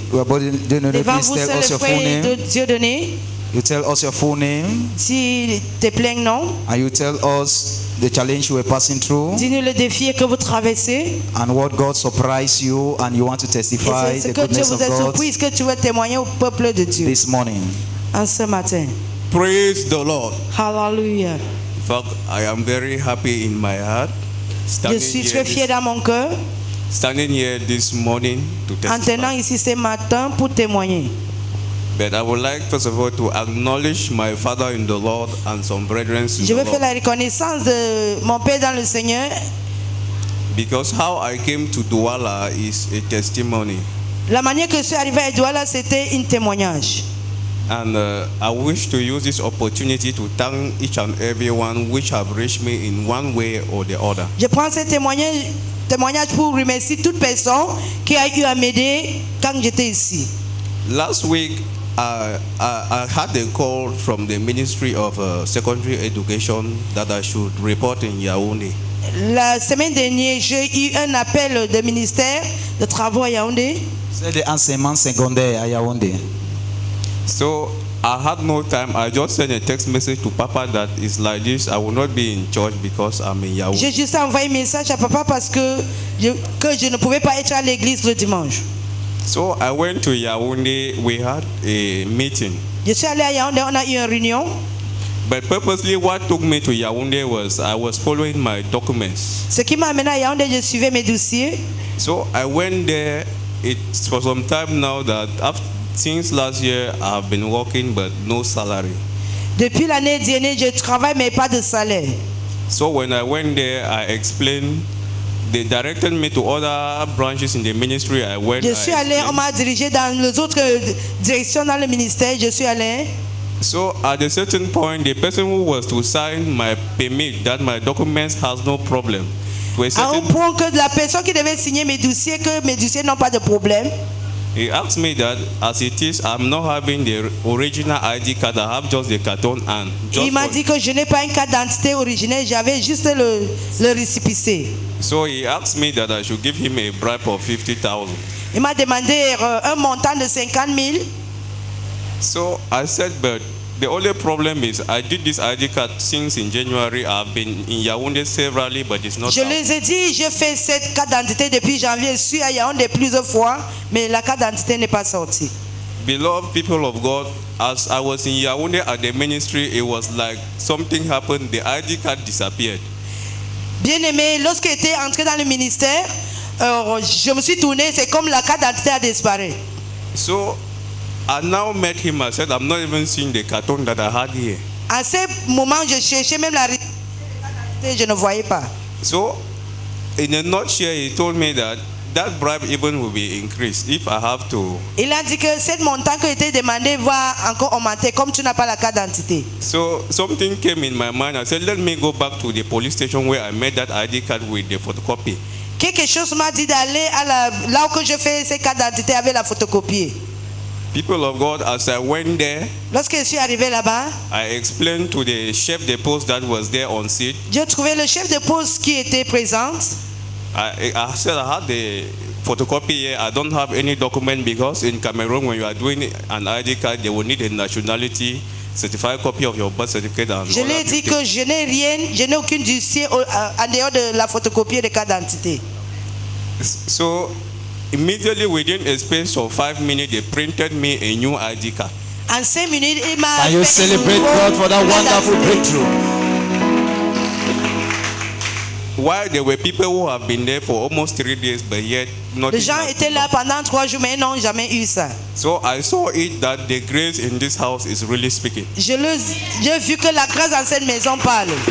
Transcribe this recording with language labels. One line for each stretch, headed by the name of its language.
French: Devant vous, c'est le frère de Dieudonné.
English: You tell us your full name.
French: Si tes pleins noms.
English: And you tell us the challenge you were passing through.
French: Dis-nous le défi que vous traversez.
English: And what God surprised you and you want to testify the goodness of God.
French: Ce que Dieu vous a surpris, ce que tu veux témoigner au peuple de Dieu.
English: This morning.
French: En ce matin.
English: Praise the Lord. Hallelujah. In fact, I am very happy in my heart.
French: Je suis très fier dans mon cœur.
English: Standing here this morning to testify.
French: En tenant ici ce matin pour témoigner.
English: But I would like first of all to acknowledge my father in the Lord and some brethren in
French: Je veux
English: the
French: faire
English: Lord.
French: la reconnaissance de mon père dans le Seigneur.
English: Because how I came to Douala is a testimony.
French: La manière que je suis arrivé à Douala, c'était un témoignage.
English: And I wish to use this opportunity to thank each and everyone which have reached me in one way or the other.
French: Je prends ce témoignage pour remercier toute personne qui a eu à m'aider quand j'étais ici.
English: Last week, I had a call from the Ministry of Secondary Education that I should report in Yaoundé.
French: La semaine dernière, j'ai eu un appel du ministère de Travaux à Yaoundé. C'est de enseignement secondaire à Yaoundé.
English: So I had no time. I just sent a text message to Papa that it's like this. I will not be in church because I'm in Yaoundé.
French: J'ai juste envoyé un message à papa parce que je ne pouvais pas être à l'église le dimanche.
English: So I went to Yaoundé. We had a meeting.
French: Je suis allé à Yaoundé, on a eu une réunion.
English: But purposely, what took me to Yaoundé was I was following my documents.
French: Ce qui m'a amené à Yaoundé, je suivais mes dossiers.
English: So I went there. It's for some time now that since last year I have been working but no salary.
French: Depuis l'année dernière, je travaille mais pas de salaire.
English: So when I went there, I explained. They directed me to other branches in the ministry. I went.
French: Je suis allé, on m'a dirigé dans les autres directions dans le ministère. Je suis allé.
English: So at a certain point, the person who was to sign my permit that my documents has no problem.
French: À un point que la personne qui devait signer mes dossiers, que mes dossiers n'ont pas de problème.
English: He asked me that as it is, I'm not having the original ID card. I have just the carton and.
French: Il m'a dit que je n'ai pas une carte d'identité originelle. J'avais juste le récépissé.
English: So he asked me that I should give him a bribe of 50,000.
French: Il m'a demandé un montant de 50 000.
English: So I said, but the only problem is I did this ID card since in January. I've been in Yaoundé severally, but it's not.
French: Je les ai dit, j'ai fait cette carte d'identité depuis janvier. Je suis à Yaoundé plusieurs fois, mais la carte d'identité n'est pas sortie.
English: Beloved people of God, as I was in Yaoundé at the ministry, it was like something happened. The ID card disappeared.
French: Bien-aimé, lorsque j'étais entré dans le ministère, je me suis tourné, c'est comme la carte d'identité a disparu.
English: So I now met him. I said, I'm not even seeing the carton that I had here.
French: À ce moment, je cherchais même la carte d'identité, je ne voyais pas.
English: So, in a nutshell, he told me that bribe even will be increased if I have to.
French: Il a dit que ce montant qui était demandé va encore augmenter comme tu n'as pas la carte d'identité.
English: So something came in my mind. I said, let me go back to the police station where I made that ID card with the photocopy.
French: Quelque chose m'a dit d'aller là où je fais ces cartes d'identité avec la photocopie.
English: People of God, as I went there,
French: lorsque je suis arrivé là-bas,
English: I explained to the chef de poste that was there on seat.
French: J'ai trouvé le chef de poste qui était présent.
English: I said I had the photocopy here. I don't have any document because in Cameroon, when you are doing an ID card, they will need a nationality certified copy of your birth certificate. And
French: Je l'ai dit que je n'ai rien, je n'ai aucun dossier en dehors de la photocopie de carte d'identité.
English: So immediately within a space of 5 minutes, they printed me a new ID card.
French: En 5 minutes, il m'a
English: Can you
French: fait une
English: celebrate
French: nouvelle
English: God for that
French: carte
English: wonderful
French: d'identité.
English: breakthrough? While there were people who have been there for almost 3 days, but yet not.
French: Les gens étaient là pendant 3 jours, mais ils n'ont jamais eu ça.
English: So I saw it that the grace in this house is really speaking.
French: J'ai vu que la grâce dans cette maison parle.